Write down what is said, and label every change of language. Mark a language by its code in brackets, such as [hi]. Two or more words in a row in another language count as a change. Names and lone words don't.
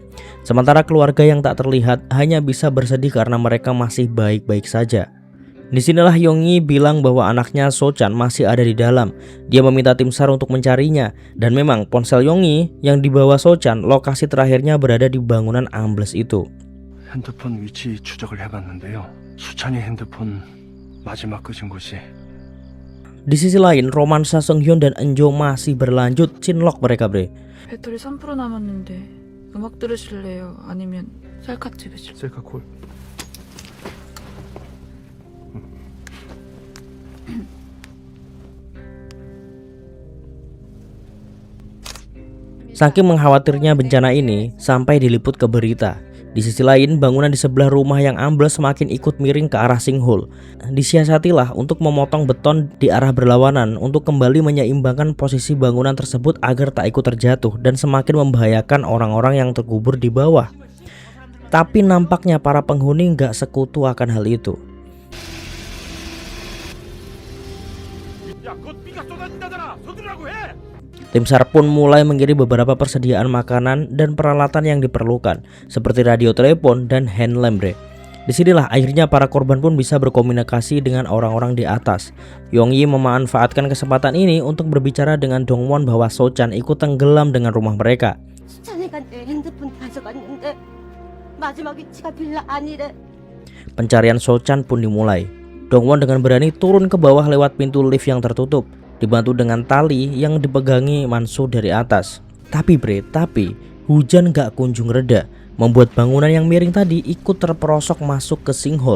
[id] Sementara keluarga yang tak terlihat hanya bisa bersedih karena mereka masih baik-baik saja. Disinilah Yonggi bilang bahwa anaknya Sochan masih ada di dalam. Dia meminta tim SAR untuk mencarinya. Dan memang ponsel Yonggi yang dibawa Sochan lokasi terakhirnya berada di bangunan ambles itu. [ko] 핸드폰 위치 추적을 해봤는데요. 수찬이 핸드폰 마지막 끄진 곳이. [id] Di sisi lain, romansa Seunghyun dan Enjo masih berlanjut. Cinlok mereka, [ko] 배터리 3% 남았는데 음악 들으실래요? 아니면 셀카 찍으실래요? 셀카 콜. [id] Saking mengkhawatirnya bencana ini sampai diliput ke berita. Di sisi lain, bangunan di sebelah rumah yang ambles semakin ikut miring ke arah sinkhole. Disiasatilah untuk memotong beton di arah berlawanan untuk kembali menyeimbangkan posisi bangunan tersebut agar tak ikut terjatuh dan semakin membahayakan orang-orang yang terkubur di bawah. Tapi nampaknya para penghuni nggak sekutu akan hal itu. [ko] 야, 그거 비가 쏟아진다잖아. 서두르라고 해. [id] Tim SAR pun mulai mengirim beberapa persediaan makanan dan peralatan yang diperlukan, seperti radio telepon dan [en] hand lamp. [id] Disinilah akhirnya para korban pun bisa berkomunikasi dengan orang-orang di atas. Yonggi memanfaatkan kesempatan ini untuk berbicara dengan Dongwon bahwa Sochan ikut tenggelam dengan rumah mereka. [ko] 수찬이가 내 핸드폰 가져갔는데 마지막 위치가 빌라 아니래. [id] Pencarian Sochan pun dimulai. Dongwon dengan berani turun ke bawah lewat pintu lift yang tertutup, dibantu dengan tali yang dipegangi Manso dari atas. Tapi hujan gak kunjung reda, membuat bangunan yang miring tadi ikut terperosok masuk ke sinkhole.